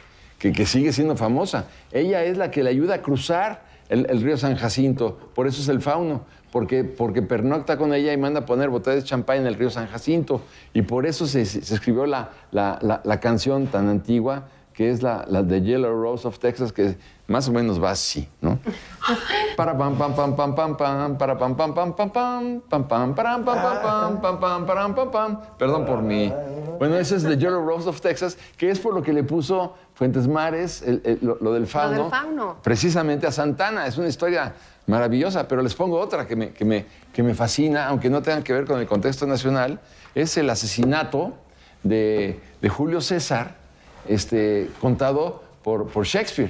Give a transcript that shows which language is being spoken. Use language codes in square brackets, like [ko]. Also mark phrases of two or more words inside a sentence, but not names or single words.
[es] Que sigue siendo famosa. Ella es la que le ayuda a cruzar el río San Jacinto. Por eso es el fauno. Porque pernocta con ella y manda a poner botellas de champán en el río San Jacinto. Y por eso se escribió la canción tan antigua que es la de Yellow Rose of Texas, que más o menos va así, ¿no? Para pam pam pam pam pam pam, para pam pam pam pam pam, pam pam param pam pam pam pam pam pam pam. Perdón por mi. Bueno, ese es The Yellow Rose of Texas, que es por lo que le puso Fuentes Mares lo del fauno. Lo del fauno. Precisamente a Santana. Es una historia maravillosa, pero les pongo otra que me fascina, aunque no tenga que ver con el contexto nacional. Es el asesinato de Julio César, contado por Shakespeare.